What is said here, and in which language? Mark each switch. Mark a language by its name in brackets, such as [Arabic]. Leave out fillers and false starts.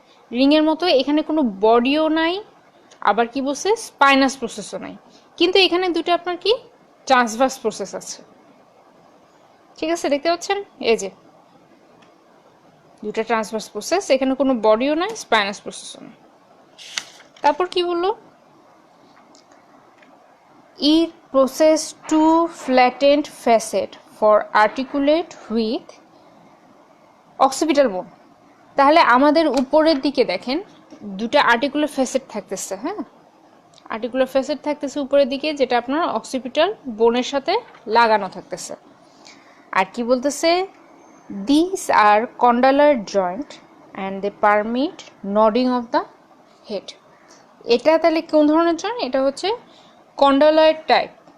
[Bangla] রিংয়ের মতো, এখানে কোনো বডিও নাই, আবার কি বলছে স্পাইনাস প্রসেসও নাই, কিন্তু এখানে দুটো আপনার কি ট্রান্সভার্স প্রসেস আছে। ঠিক আছে, দেখতে পাচ্ছেন এই যে দুটো ট্রান্সভার্স প্রসেস, এখানে কোনো বডিও নাই, স্পাইনাস প্রসেসও নাই। তারপর কি বললো, [English] it possess 2 flattened facet for articulate with occipital bone। [Bangla] তাহলে আমাদের উপরের দিকে দেখেন দুটো আর্টিকুলার ফ্যাসেট থাকতেছে। হ্যাঁ, আর্টিকুলার ফ্যাসেট থাকতেছে উপরের দিকে, যেটা আপনার অক্সিপিটাল বোনের সাথে লাগানো থাকতেছে। আর কি বলতেছে, [English] This are condylar joint and they permit nodding of the head. [Bangla] এটা তাহলে কোন ধরনের জয়েন্ট, এটা হচ্ছে কন্ডালয়েড টাইপ